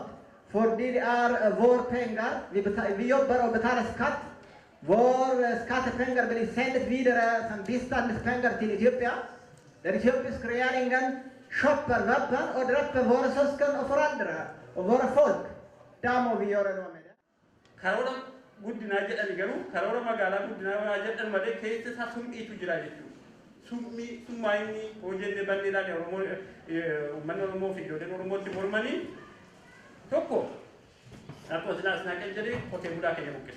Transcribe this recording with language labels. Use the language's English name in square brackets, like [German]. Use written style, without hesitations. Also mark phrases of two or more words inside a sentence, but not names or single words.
[Swedish] För det är våra pengar. Vi jobbar och betalar skatt. Våra skattepengar blir sända vidare som biståndspengar till Etiopien. Den etiopiska regeringen köper vapen och drabbar våra syskon och föräldrar och våra folk. Där må vi göra något med det. [Oromo] Karoora guddinaa jedhani garuu karoora magaalaa guddinaa jedhan malee keessa isaa summiitu jira jechuudha. Summaa inni hojjenne bal'eedhaan uummanni Oromoo fi ijoolleen Oromootti mormanii tokko akkuma silaas naaqen jedhee qotee bulaa keenya buqqisa.